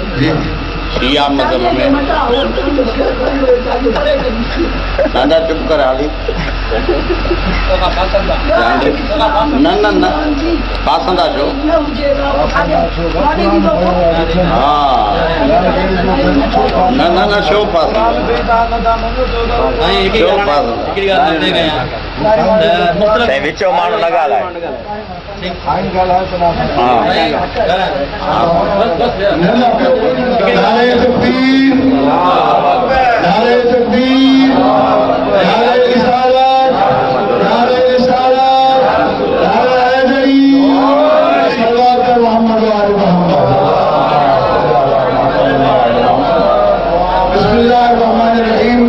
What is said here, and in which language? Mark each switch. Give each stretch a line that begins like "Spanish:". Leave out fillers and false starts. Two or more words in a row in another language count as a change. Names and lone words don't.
Sindhi: दादा चुप कर हाली न न न पासंदा छो? हाँ न न न छो पासंदा विचो माण्हू न ॻाल्हाए।
Urdu: نعرۂ تکبیر، نعرۂ تکبیر، نعرۂ رسالت، نعرۂ رسالت، نعرۂ حیدری,
Arabic: صلى الله عليه محمد وآل محمد. بسم الله الرحمن الرحيم.